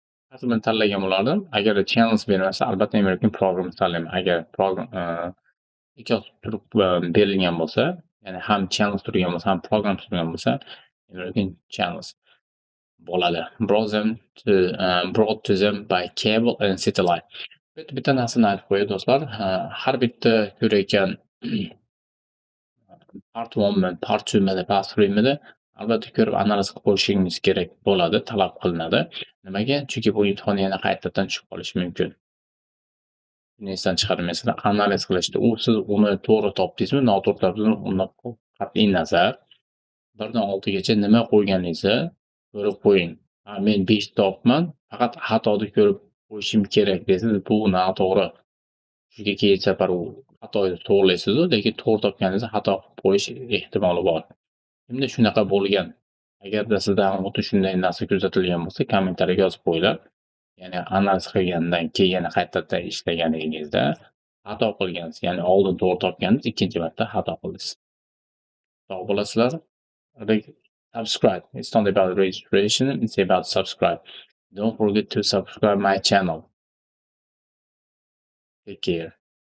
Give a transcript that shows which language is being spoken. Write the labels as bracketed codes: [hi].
[uz] Aslida tanlagan bo'lardim. Agar channels bermasa, albatta [en] American programs [uz] tanlayman. Agar program ikkitasi turib berilgan bo'lsa, ya'ni ham channels turgan bo'lsa, ham program turgan bo'lsa, [en] American channels [uz] bo'ladi. [en] Brought to them by cable and satellite. [uz] Bitta narsani aytib qo'yay do'stlar. Har bitta ko'rayotgan part 1mi, part 2mi, part 3mi albatta ko'rib analiz qilib qo'yishingiz kerak bo'ladi, talab qilinadi. Nimaga? Chunki bu imtihon yana qaytadan tushib qolishi mumkin. Buni esdan chiqarmaysizlar. Analiz qilishda siz uni to'g'ri topdingizmi, noto'g'ri topdingizmi, undan qat'iy nazar 1dan 6gacha nima qo'yganingizni ko'rib qo'ying. Men 5 topman, faqat xatoni ko'rib qo'yishim kerak desangiz, bu noto'g'ri. Chunki keyin safar u xatoni to'g'rilaysiz, lekin to'g'ri topganingizda xato qilib qo'yish ehtimoli bor. Endi shunaqa bo'lgan. Agarda sizdan xuddi shunday narsa kuzatilgan bo'lsa, kommentariyaga yozib qo'yinglar. Ya'ni analiz qilgandan keyin yana qaytadan ishlaganingizda xato qilgansiz, ya'ni oldin to'g'ri topganingiz, ikkinchi marta xato qildingiz. Sog' bo'lasizlar. Subscribe. [en] It's not about registration, it's about subscribe. Don't forget to subscribe my channel. Take care.